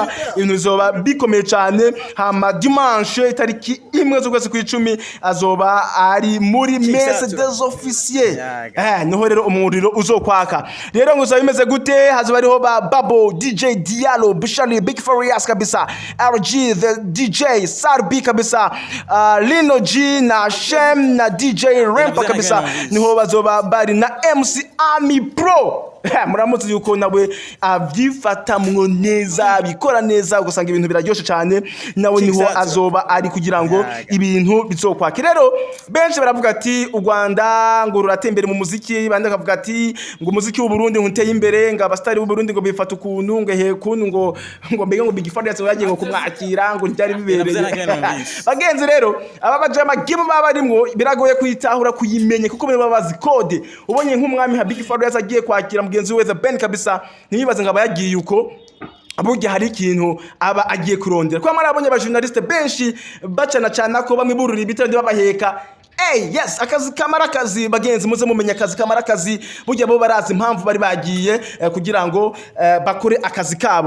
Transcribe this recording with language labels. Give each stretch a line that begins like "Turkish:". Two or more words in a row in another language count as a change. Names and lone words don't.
Rundi: Inozoba bikomeye cyane. Hama dimanche itariki 1 z'ukwezi kw'icumi azoba ari muri messe des officiers. Niho rero umuriro uzokwaka. Rero nguzo bimeze gute hazoba ariho ba Babo, DJ Diallo, Bushali, Big Farias kabisa, RG the DJ, Sarbi kabisa, Lino G na Shem na DJ Rempa kabisa. Niho bazoba bari na MC Ami Pro. Muramutse yuko nawe abyifata neza bikora neza ugasanga ibintu biraryoshe cyane. Nawe niho azoba ari kugira ngo ibintu bizokwake. Rero benshi baravuga ati u Rwanda ngo ruratembere mu muziki, bandi bakavuga ati ngo umuziki w'u Burundi unteye imbere, ngo abastari b'u Burundi ngo bifata ukuntu ngo hekuntu ngo mbege ngo Big Farias yagiye ngo kumwakira ngo ntari bibereye. Bagenzi rero aba bajama game babarimwo biragoye kwitahura kuyimenye kuko baba bazi code. Ubonye nk'umwami ha Big Farias agiye kwakira mugenzi we the BEN kabisa, ntibaze ngaba yagiye uko abuge hari ikintu aba agiye kurondera. Kwa mara abonye abajournaliste benshi bacana cyane ko bamwe bururi bitende babaheka. Yes, akazi kamarakazi bagenzi muze mumenya akazi kamarakazi burya bo barazi impamvu bari bagiye kugira ngo bakore akazi kabo.